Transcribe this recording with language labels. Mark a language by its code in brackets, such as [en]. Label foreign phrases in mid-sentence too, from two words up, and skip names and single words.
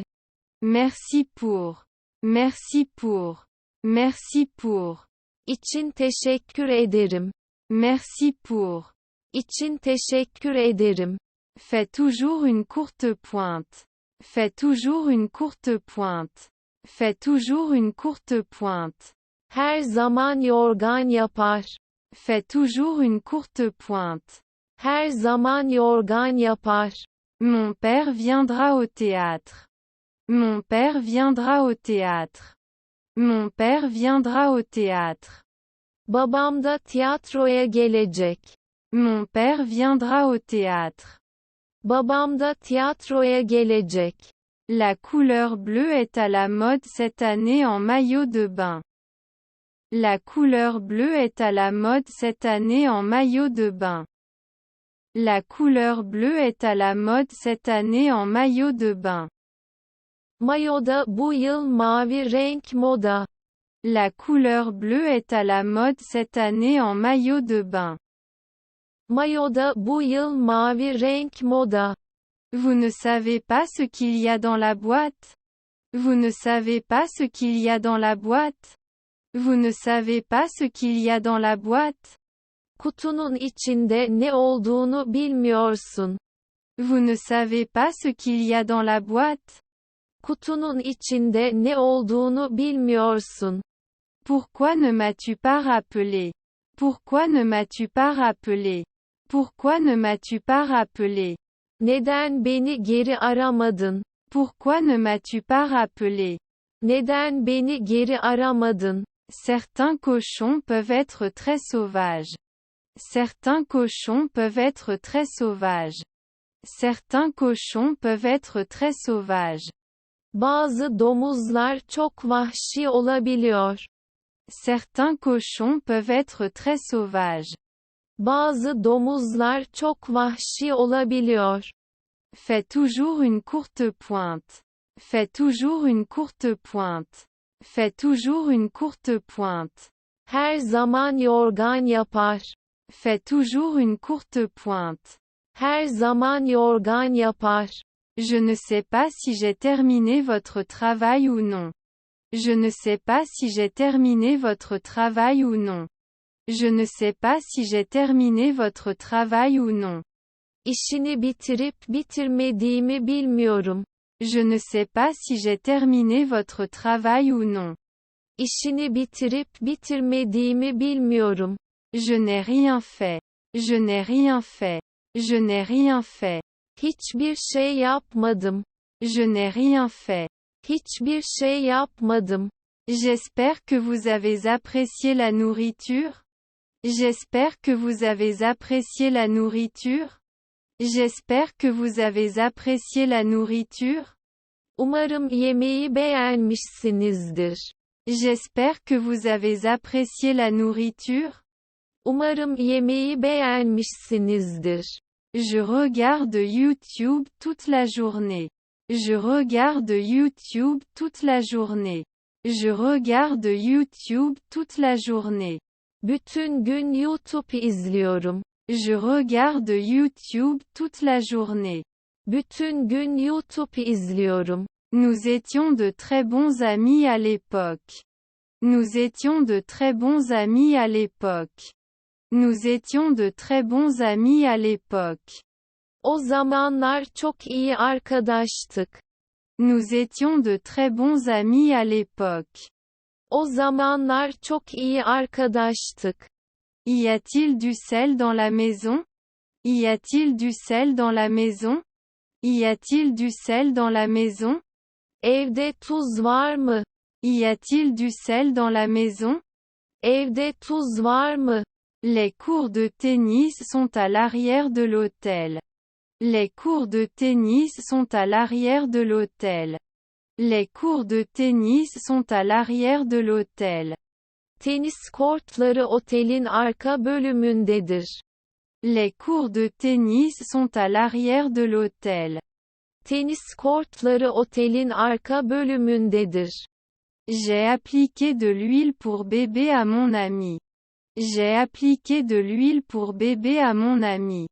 [fr] Merci pour. Merci pour. Merci pour. [tr] İçin teşekkür ederim. [fr] Merci pour. [tr] İçin teşekkür ederim. [fr] Fais toujours une courte pointe. Fais toujours une courte pointe. Fais toujours une courte pointe. [tr] Her zaman yorgan yapar. [fr] Fais toujours une courte pointe. [tr] Her zaman yorgan yapar. [fr] Mon père viendra au théâtre. Mon père viendra au théâtre. Mon père viendra au théâtre. [tr] Babam da tiyatroya gelecek. [fr] Mon père viendra au théâtre. [tr] Babam da tiyatroya gelecek. [fr] La couleur bleue est à la mode cette année en maillot de bain. La couleur bleue est à la mode cette année en maillot de bain. La couleur bleue est à la mode cette année en maillot de bain. [tr] Mayoda bu yıl mavi renk moda. [fr] La couleur bleue est à la mode cette année en maillot de bain. [tr] Mayoda bu yıl mavi renk moda. [fr] Vous ne savez pas ce qu'il y a dans la boîte? Vous ne savez pas ce qu'il y a dans la boîte? Vous ne savez pas ce qu'il y a dans la boîte? [tr] Kutunun içinde ne olduğunu bilmiyorsun. [fr] Vous ne savez pas ce qu'il y a dans la boîte? [tr] Kutunun içinde ne olduğunu bilmiyorsun. [fr] Pourquoi ne m'as-tu pas rappelé? Pourquoi ne m'as-tu pas rappelé? Pourquoi ne m'as-tu pas rappelé? [tr] Neden beni geri aramadın? [fr] Pourquoi ne m'as-tu pas rappelé? [tr] Neden beni geri aramadın? [fr] Certains cochons peuvent être très sauvages. Certains cochons peuvent être très sauvages. Certains cochons peuvent être très sauvages. [tr] Bazı domuzlar çok vahşi olabiliyor. [fr] Certains cochons peuvent être très sauvages. [tr] Bazı domuzlar çok vahşi olabiliyor. [fr] Fais toujours une courte pointe. Fais toujours une courte pointe. Fais toujours une courte pointe. [tr] Her zaman yorgan yapar. [fr] Fais toujours une courte pointe. [tr] Her zaman yorgan yapar. [fr] Je ne sais pas si j'ai terminé votre travail ou non. Je ne sais pas si j'ai terminé votre travail ou non. Je ne sais pas si j'ai terminé votre travail ou non. [tr] İşini bitirip bitirmediğimi bilmiyorum. [fr] Je ne sais pas si j'ai terminé votre travail ou non. [tr] İşini bitirip bitirmediğimi bilmiyorum. [fr] Je n'ai rien fait. Je n'ai rien fait. Je n'ai rien fait. [tr] Hiçbir şey yapmadım. [fr] Je n'ai rien fait. [tr] Hiçbir şey yapmadım. [fr] J'espère que vous avez apprécié la nourriture. J'espère que vous avez apprécié la nourriture. J'espère que vous avez apprécié la nourriture. [tr] Umarım yemeği beğenmişsinizdir. [fr] J'espère que vous avez apprécié la nourriture. [tr] Umarım yemeği beğenmişsinizdir. [fr] Je regarde YouTube toute la journée. Je regarde YouTube toute la journée. Je regarde YouTube toute la journée. [tr] Bütün gün YouTube izliyorum. [fr] Je regarde YouTube toute la journée. [tr] Bütün gün YouTube izliyorum. [fr] Nous étions de très bons amis à l'époque. Nous étions de très bons amis à l'époque. Nous étions de très bons amis à l'époque. [tr] O zamanlar çok iyi arkadaştık. [fr] Nous étions de très bons amis à l'époque. [tr] O zamanlar çok iyi arkadaştık. [fr] Y a-t-il du sel dans la maison? Y a-t-il du sel dans la maison? Y a-t-il du sel dans la maison? [tr] Evde tuz var mı? [fr] Y a-t-il du sel dans la maison? [tr] Evde tuz var mı? [fr] Les cours de tennis sont à l'arrière de l'hôtel. Les cours de tennis sont à l'arrière de l'hôtel. Les cours de tennis sont à l'arrière de l'hôtel. [tr] Tenis kortları otelin arka bölümündedir. [fr] Les cours de tennis sont à l'arrière de l'hôtel. [tr] Tenis kortları otelin arka bölümündedir. [fr] J'ai appliqué de l'huile pour bébé à mon ami. J'ai appliqué de l'huile pour bébé à mon ami.